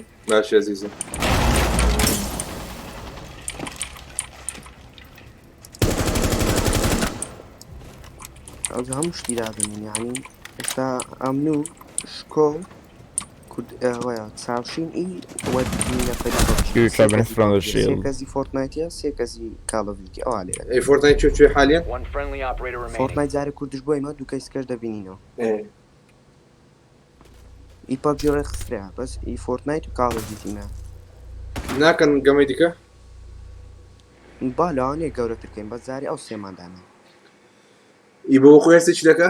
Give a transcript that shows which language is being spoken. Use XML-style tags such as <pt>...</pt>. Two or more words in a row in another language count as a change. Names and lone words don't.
<ckb>باشی عزیزم ئەوجا هەموو شتی دادنین یعنی ئێستا ئەمن و شکۆ وایە چاوشین ئی</ckb> <en>You're coming from the</en> <ckb>سێ</ckb> <en>shield.</en> <ckb>کەزی فۆرتنایتە سێ کەزی کاڵۆڤیکی ئەوە لێ ئەی فۆرتنایت چێ حالیان</ckb> <en>One friendly operator remaining.</en> <ckb>فۆرتنایت جارێ کوردش بۆ ئێمە دوو کەیسکەش دەبینینەوە ئی پەبجی ڕێخسترا بەس ئی فۆرتنایت و کاڵۆڤیکی نا ناکەن گەمەی دیکە با لەوانەیە گەورەترکەین بەس جارێ ئەو سێماندانە ئی بۆ خۆی هەستێکی دەکە</ckb>